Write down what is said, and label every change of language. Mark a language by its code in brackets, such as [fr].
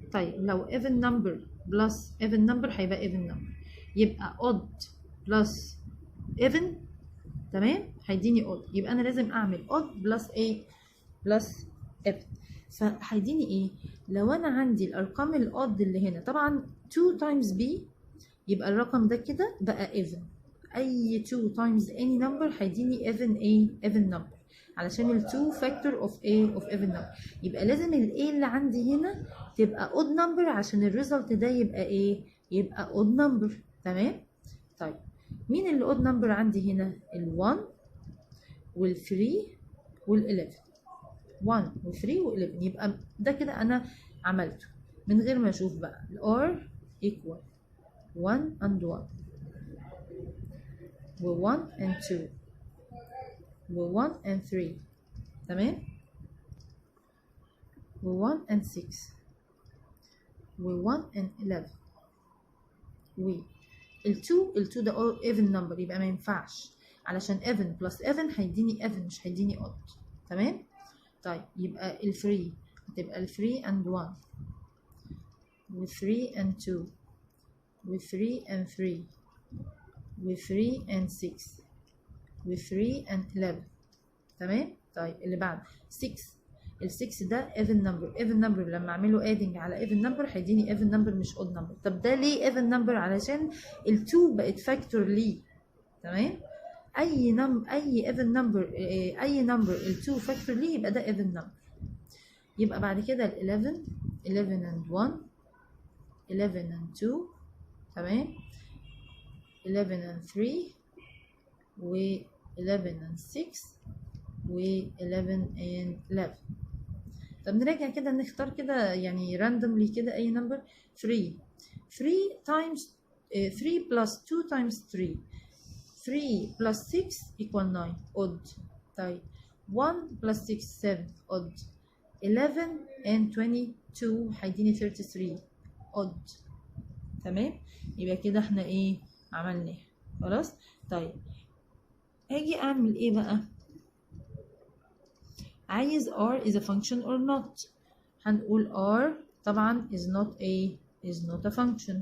[ar] طيب لو [en] even number plus even number هيبقى even number، يبقى odd plus even. تمام. [ar] هيديني odd، يبقى انا لازم اعمل [en] odd plus plus even. [ar] فهيديني لو انا عندي الارقام الاود اللي هنا طبعا [en] 2 times b [ar] يبقى الرقم ده كده بقى even. [en] اي 2 times any number هيديني even number [ar] علشان ال [en] 2 factor of even number. [ar] يبقى لازم ال a اللي عندي هنا تبقى odd number عشان الريزلت ده يبقى يبقى odd number. تمام. طيب مين اللي odd number عندي هنا؟ ال 1 وال 3 وال 11. 1 و 3 و 11 يبقى ده كده انا عملته من غير ما اشوف بقى. [en] ال r equal 1 and 1 و 1 and 2 و 1 and 3. [ar] تمام. و 1 and 6 و 1 and 11 و ال 2 ده [en] all even number [ar] يبقى ما ينفعش علشان [en] even plus even [ar] هيديني even مش هيديني odd. تمام. طيب يبقى ال 3 هتبقى ال 3 and 1 و 3 and 2 [en] و 3 and 3 و 3 and 6 و 3 and 11. [ar] تمام. طيب اللي بعد 6. [en] ال 6 ده even number. even number [ar] لما اعمله [en] adding على even number هيديني even number مش odd number. [ar] طب ده ليه even number؟ علشان ال 2 بقت factor ليه. تمام. اي even number اي number ال 2 factor ليه يبقى ده even number. يبقى بعد كده ال 11 and 1 11 and 2. تمام. [en] 11 and 3 و 11 and 6 و 11 and 11. [ar] طب نراجع كده، نختار كده يعني randomly كده اي number. [en] 3 times 3 plus 2 times 3 3 plus 6 equal 9 odd. طيب 1 plus 6 7 odd. 11 and 22 هيديني 33 odd. [ar] تمام. يبقى كده احنا ايه عملناه خلاص. طيب هاجي اعمل ايه بقى؟ عايز r is a function or not. هنقول r طبعا [en] is not a function.